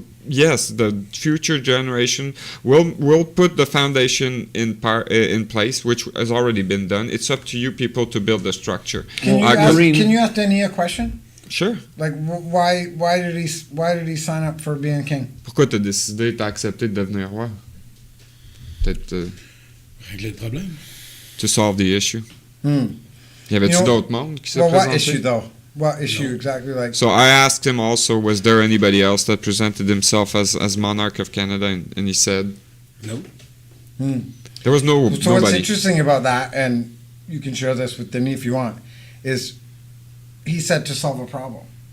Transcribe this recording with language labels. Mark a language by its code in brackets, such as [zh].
[en] Yes, the future generation will put the foundation in place, which has already been done. It's up to you people to build the structure. Can you ask Denis a question? Sure. Like, why did he sign up for being king? [fr] Pourquoi t'as décidé, t'as accepté de devenir roi? Peut-être régler le problème. [en] To solve the issue. [fr] Y avait-tu d'autres mondes qui se présentaient? [en] What issue though? What issue exactly? Like, so I asked him also, was there anybody else that presented himself as monarch of Canada, and he said, no. There was no. So nobody. What's interesting about that, and you can share this with Denis if you want, is he said to solve a problem.